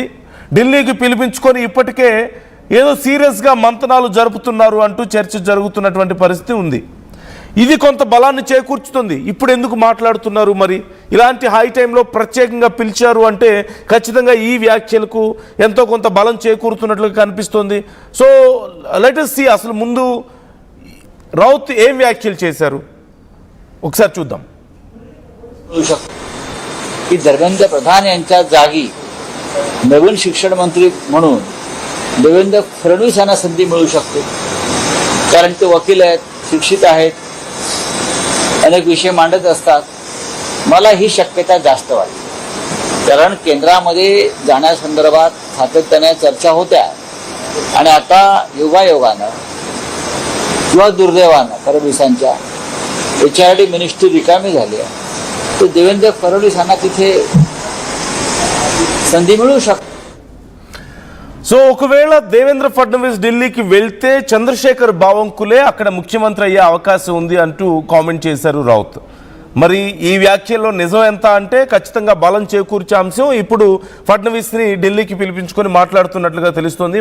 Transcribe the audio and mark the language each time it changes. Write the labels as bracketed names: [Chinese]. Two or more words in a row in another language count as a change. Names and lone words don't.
[Telugu] ఢిల్లీకి పిలిపించుకొని ఇప్పటికే ఏదో సీరియస్గా మంతనాలు జరుపుతున్నారు అంటూ చర్చ జరుగుతున్నటువంటి పరిస్థితి ఉంది. ఇది కొంత బలాన్ని చేకూర్చుతుంది. ఇప్పుడు ఎందుకు మాట్లాడుతున్నారు? మరి ఇలాంటి హై టైంలో ప్రత్యేకంగా పిలిచారు అంటే ఖచ్చితంగా ఈ వ్యాఖ్యలకు ఎంతో కొంత బలం చేకూరుతున్నట్లుగా కనిపిస్తోంది. [English] so let us see [Telugu] అసలు ముందు राऊत ఏం వ్యాఖ్యలు చేశారు ఒకసారి చూద్దాం. [Marathi] की धर्मेंद्र प्रधान यांच्या जागी नवीन शिक्षण मंत्री म्हणून देवेंद्र फडणवीस यांना संधी मिळू शकते. कारण ते वकील आहेत, शिक्षित आहेत, अनेक विषय मांडत असतात. मला ही शक्यता जास्त वाटते. कारण केंद्रामध्ये जाण्यासंदर्भात सातत्याने चर्चा होत्या आणि आता योगायोगानं किंवा दुर्दैवानं फडणवीसांच्या [English] HRD ministry [Marathi] रिकामी झाली आहे. तो देवेंद्र फडणवीस यांना तिथे संधी मिळू शकते. [Telugu] సో ఒకవేళ దేవేంద్ర ఫడ్నవీస్ ఢిల్లీకి వెళ్తే చంద్రశేఖర్ బావన్కులే అక్కడ ముఖ్యమంత్రి అయ్యే అవకాశం ఉంది అంటూ కామెంట్ చేశారు రౌత్. మరి ఈ వ్యాఖ్యల్లో నిజం ఎంత అంటే ఖచ్చితంగా బలం చేకూర్చే అంశం. ఇప్పుడు ఫడ్నవీస్ని ఢిల్లీకి పిలిపించుకొని మాట్లాడుతున్నట్లుగా తెలుస్తోంది.